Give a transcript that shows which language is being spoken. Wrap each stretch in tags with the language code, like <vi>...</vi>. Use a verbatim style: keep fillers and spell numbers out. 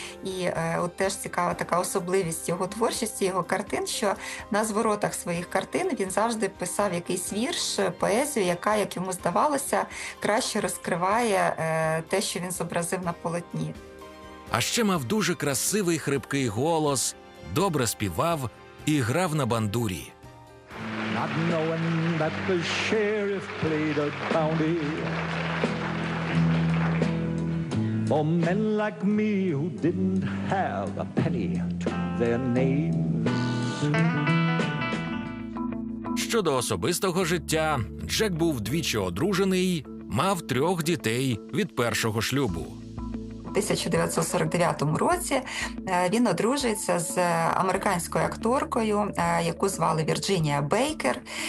<uk>І от теж цікава така особливість його творчості, його картин, що на зворотах своїх картин він завжди писав якийсь вірш, поезію, яка, як йому здавалося, краще розкриває те, що він зобразив на полотні. А ще мав дуже красивий хрипкий голос, добре співав і грав на бандурі.</uk> <en>Not knowing that the sheriff played a bounty for men like me who didn't have a penny to their names.</en> <uk>Щодо особистого життя, Джек був двічі одружений, мав трьох дітей від першого шлюбу. У тисяча дев'ятсот сорок дев'ятому році він одружується з американською акторкою, яку звали Вірджинія Бейкер.</uk>